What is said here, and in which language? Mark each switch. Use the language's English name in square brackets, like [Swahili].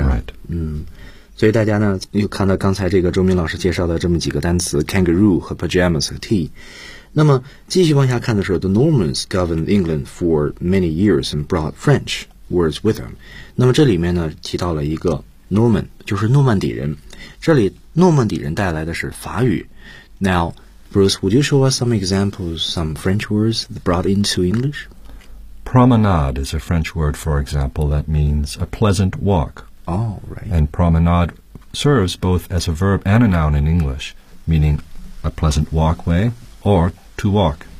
[English] Right. [Chinese] 所以大家呢，又看到刚才这个周明老师介绍的这么几个单词 ,kangaroo 和 pajamas 和 tea。那么继续往下看的时候 [English] ,the Normans governed England for many years and brought French words with them. [Chinese] 那么这里面呢提到了一个 Norman, 就是诺曼底人。这里诺曼底人带来的是法语。 [English] Now, Bruce, would you show us some examples, some French words brought into English? Promenade is a French word, for example, that means a pleasant walk. Oh, right. And promenade serves both as a verb and a noun in English, meaning a pleasant walkway,or to walk.